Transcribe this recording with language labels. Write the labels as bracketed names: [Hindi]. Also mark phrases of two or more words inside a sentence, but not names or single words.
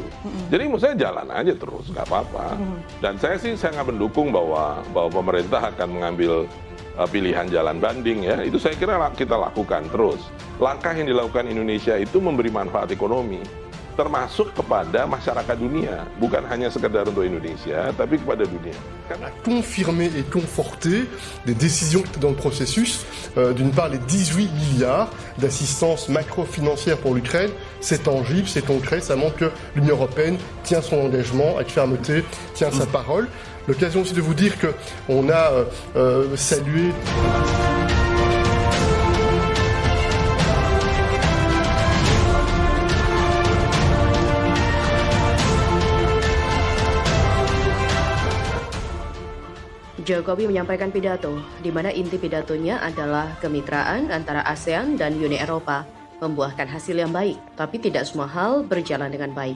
[Indonesian] Jadi menurut saya jalan aja terus, nggak apa-apa. Dan saya sih sangat mendukung bahwa pemerintah akan mengambil pilihan jalan banding ya. Itu saya kira kita lakukan terus. Langkah yang dilakukan Indonesia itu memberi manfaat ekonomi, termasuk kepada masyarakat dunia, bukan hanya sekedar untuk Indonesia, tapi kepada dunia. [French] À confirmer et conforter des décisions dans le processus. D'une part, les 18 milliards d'assistance macro-financière pour l'Ukraine, c'est tangible, c'est concret, ça montre que l'Union européenne tient son engagement avec fermeté, tient sa parole. L'occasion aussi de vous dire qu'on a salué... [Indonesian] Jokowi menyampaikan pidato, di mana inti pidatonya adalah kemitraan antara ASEAN dan Uni Eropa membuahkan hasil yang baik, tapi tidak semua hal berjalan dengan baik.